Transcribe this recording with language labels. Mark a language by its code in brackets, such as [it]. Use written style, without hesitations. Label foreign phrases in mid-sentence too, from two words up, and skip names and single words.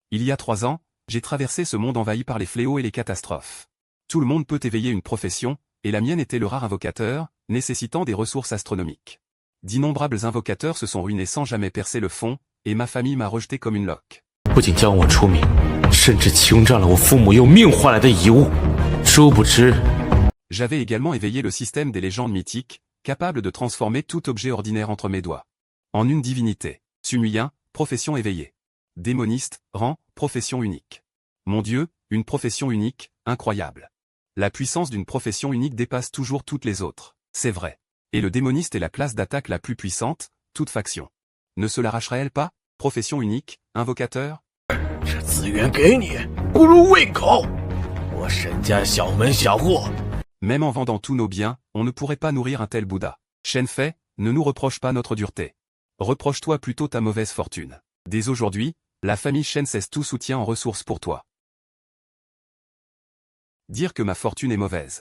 [fr] Il y a 3 ans, j'ai traversé ce monde envahi par les fléaux et les catastrophes. Tout le monde peut éveiller une profession, et la mienne était le rare invocateur, nécessitant des ressources astronomiques. D'innombrables invocateurs se sont ruinés sans jamais percer le fond, et ma famille m'a rejeté comme une loque. [zh] 不仅将我除名，甚至侵占了我父母用命换来的遗物。殊不知， [fr] J'avais également éveillé le système des légendes mythiques, capable de transformer tout objet ordinaire entre mes doigts. En une divinité. Summoyen, profession éveillée. Démoniste, rang, profession unique. Mon Dieu, une profession unique, incroyable. La puissance d'une profession unique dépasse toujours toutes les autres, c'est vrai. Et le démoniste est la classe d'attaque la plus puissante, toute faction. Ne se l'arracherait-elle pas? Profession unique, invocateur? [zh] 这资源给你，不入胃口。我沈家小门小户。 [fr] Même en vendant tous nos biens, on ne pourrait pas nourrir un tel Bouddha. Shen Fei, ne nous reproche pas notre dureté. Reproche-toi plutôt ta mauvaise fortune. Dès aujourd'hui, la famille Shen cesse tout soutien en ressources pour toi. Dire que ma fortune est mauvaise.